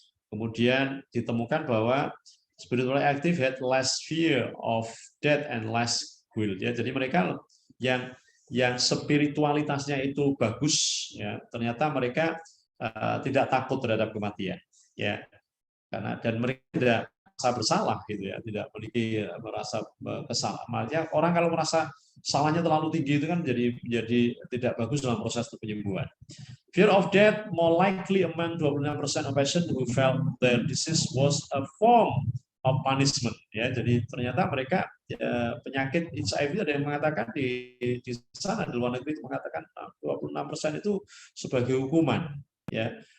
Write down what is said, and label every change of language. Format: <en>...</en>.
<en>Kemudian ditemukan bahwa spiritually active had less fear of death and less guilt, ya.</en> <id>Jadi mereka yang spiritualitasnya itu bagus, ya, ternyata mereka tidak takut terhadap kematian, ya, karena dan mereka tidak merasa bersalah, gitu, ya, tidak memiliki merasa kesalahan. Makanya orang kalau merasa salahnya terlalu tinggi itu kan jadi tidak bagus dalam proses penyembuhan.</id> <en>Fear of death more likely among 26% of patients who felt their disease was a form of punishment, ya.</en> <id>Jadi ternyata mereka penyakit HIV ada yang mengatakan di sana di luar negeri itu mengatakan 26% itu sebagai hukuman, ya.</id>